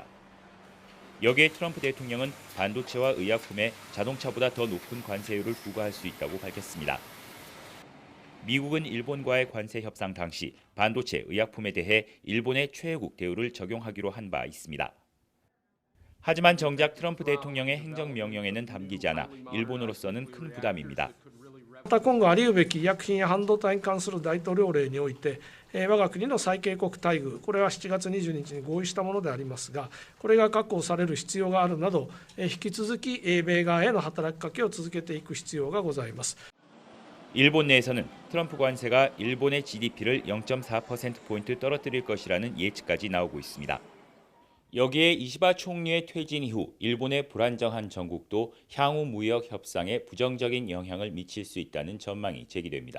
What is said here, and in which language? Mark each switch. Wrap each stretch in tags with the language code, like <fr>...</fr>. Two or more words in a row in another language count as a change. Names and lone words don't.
<ko>여기에 트럼프 대통령은 반도체와 의약품에 자동차보다 더 높은 관세율을 부과할 수 있다고 밝혔습니다. 미국은 일본과의 관세 협상 당시 반도체, 의약품에 대해 일본의 최애국 대우를 적용하기로 한 바 있습니다. 하지만 정작 트럼프 대통령의 행정명령에는 담기지 않아 일본으로서는 큰 부담입니다.</ko> <ja>また今後あり得るべき医薬品や半導体に関する大統領令において、我が国の最恵国待遇、これは7月22日に合意したものでありますが、これが確保される必要があるなど、引き続き米側への働きかけを続けていく必要がございます。</ja> <ko>일본 내에서는 트럼프 관세가 일본의 GDP를 0.4%포인트 떨어뜨릴 것이라는 예측까지 나오고 있습니다. 여기에 이시바 총리의 퇴진 이후 일본의 불안정한 정국도 향후 무역 협상에 부정적인 영향을 미칠 수 있다는 전망이 제기됩니다.</ko>